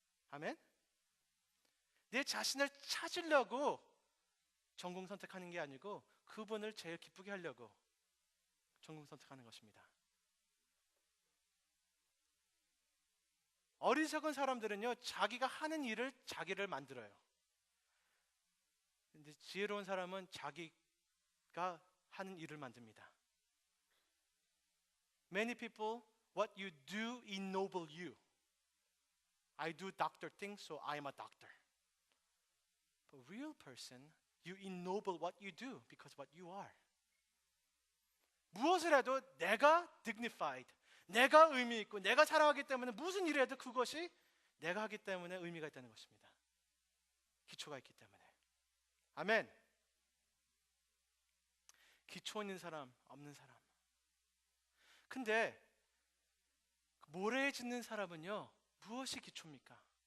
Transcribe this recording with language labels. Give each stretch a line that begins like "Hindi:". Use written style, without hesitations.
Korean: 아멘. 내 자신을 찾으려고 전공 선택하는 게 아니고 그분을 제일 기쁘게 하려고 전공 선택하는 것입니다. 어리석은 사람들은요, 자기가 하는 일을 자기를 만들어요. 근데 지혜로운 사람은 자기가 하는 일을 만듭니다.
English: Many people, what you do ennoble you. I do doctor things, so I am a doctor. But real person, you ennoble what you do because what you are.
Korean: 무엇을 해도 내가 dignified, 내가 의미 있고 내가 사랑하기 때문에 무슨 일을 해도 그것이 내가 하기 때문에 의미가 있다는 것입니다. 기초가 있기 때문에. 아멘. 기초 있는 사람, 없는 사람. 근데 모래에 짓는 사람은요, 무엇이 기초입니까?